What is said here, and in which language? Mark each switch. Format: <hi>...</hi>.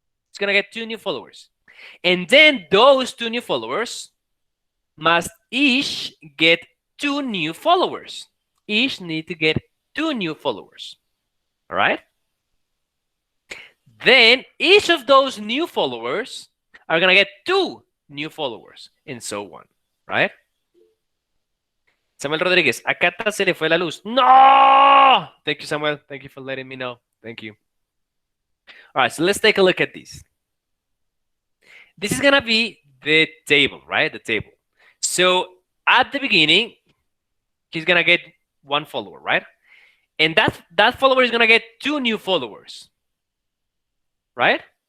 <en>He's going to get 2 new followers. And then those 2 new followers must each get 2 new followers. Each need to get 2 new followers. All right? Then each of those new followers are going to get 2 new followers and so on. Right?</en> <es>Samuel Rodriguez, a Cata se le fue la luz.</es> <en>No! Thank you, Samuel. Thank you for letting me know. Thank you. All right, so let's take a look at this. This is going to be the table, right? The table. So at the beginning, he's going to get 1 follower, right? And that follower is going to get 2 new followers, right?</en>